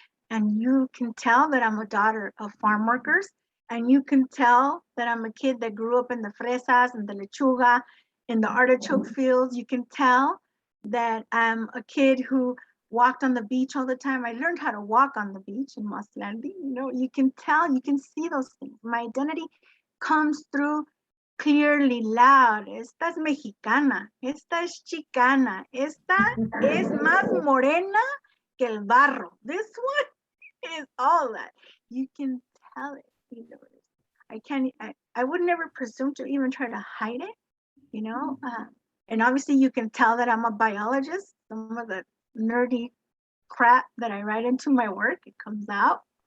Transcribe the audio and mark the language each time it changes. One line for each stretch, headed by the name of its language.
English: And you can tell that I'm a daughter of farm workers, and you can tell that I'm a kid that grew up in the fresas and the lechuga, in the artichoke fields. You can tell that I'm a kid who walked on the beach all the time. I learned how to walk on the beach in Maslandi. You know, you can tell, you can see those things. My identity comes through clearly, loud.
Spanish: Esta es mexicana, esta es chicana, esta es más morena que el barro.
English: This one is all that. You can tell it. You know, I would never presume to even try to hide it, you know. And obviously you can tell that I'm a biologist. Some of the nerdy crap that I write into my work, it comes out.